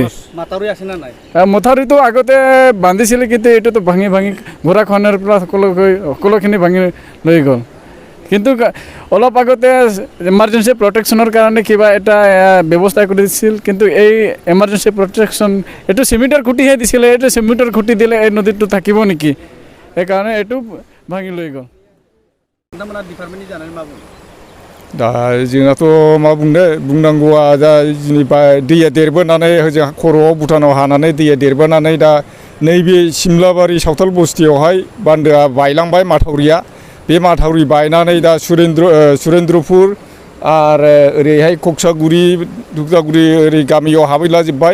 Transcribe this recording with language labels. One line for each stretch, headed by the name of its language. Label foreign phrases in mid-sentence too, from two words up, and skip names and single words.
Assamese: মথাউৰিটো আগতে বান্ধিছিলে, কিন্তু এইটোতো ভাঙি গৰাখহনীয়াৰ পৰা সকলোখিনি ভাঙি লৈ গ'ল। কিন্তু অলপ আগতে
English: emergency protection
Assamese: কাৰণে কিবা এটা ব্যৱস্থা কৰি দিছিল, কিন্তু এই
English: emergency protection
Assamese: এইটো চিমেণ্টৰ খুঁটিহে দিছিলে। এইটো চিমেণ্টৰ খুঁটি দিলে এই নদীটো থাকিব নেকি? সেইকাৰণে এইটো ভাঙি লৈ গ'ল।
Bodo: दा जोंनाथ' मा बुंनांगौआ दा जेनेबा दैया देरबोनानै हजों खर'आव भुटानाव हानानै दैया देरबोनानै दा नैबे सिमलाबारि सावथाल बस्तियावहाय बान्दोआ बायलांबाय, माथावरिया। बे माथावरि बायनानै दा सुरेन्द्रपुर आरो ओरैहाय खक्सागुरि, दुर्गागुरि ओरै गामियाव हाबैलाजोब्बाय।